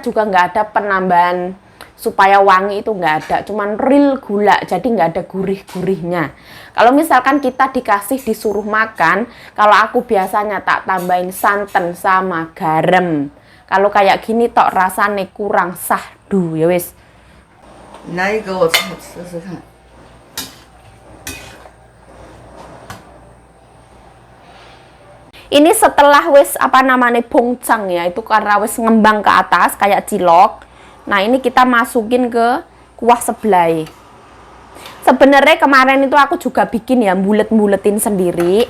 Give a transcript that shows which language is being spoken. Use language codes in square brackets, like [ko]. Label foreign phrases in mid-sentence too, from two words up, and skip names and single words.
[id] Kuahnya juga nggak ada penambahan supaya wangi itu nggak ada, cuman real gula, jadi nggak ada gurih-gurihnya. Kalau misalkan kita disuruh makan, kalau aku biasanya tak tambahin santan sama garam. Kalau kayak gini tok rasanya kurang sahdu ya wis. [zh] 拿一个我试试看。 [id] Ini setelah wis apa namanya bongcang ya, itu karena wis ngembang ke atas kayak cilok. Nah ini kita masukin ke kuah sebelah. Sebenarnya kemarin itu aku juga bikin ya, bulet-buletin sendiri.